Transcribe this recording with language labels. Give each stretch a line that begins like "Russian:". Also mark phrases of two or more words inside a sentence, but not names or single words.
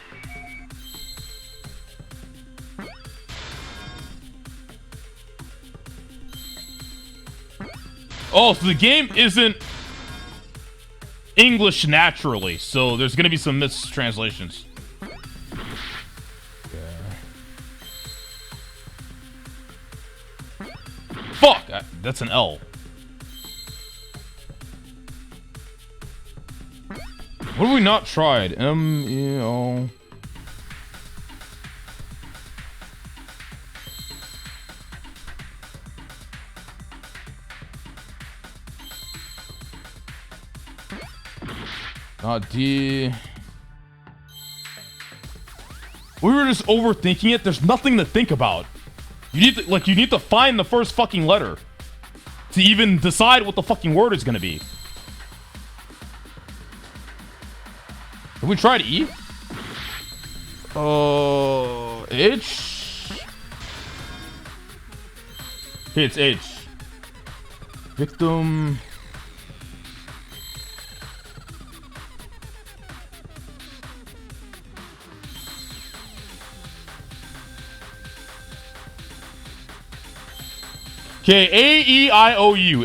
English: Oh, so the game isn't English naturally, so there's gonna be some mistranslations. Fuck! That's an L. What have we not tried? M-E-O... Not D. We were just overthinking it. There's nothing to think about. You need to find the first fucking letter to even decide what the fucking word is gonna be. Have we tried E? H? Okay, it's H. Victim. Okay, A-E-I-O-U.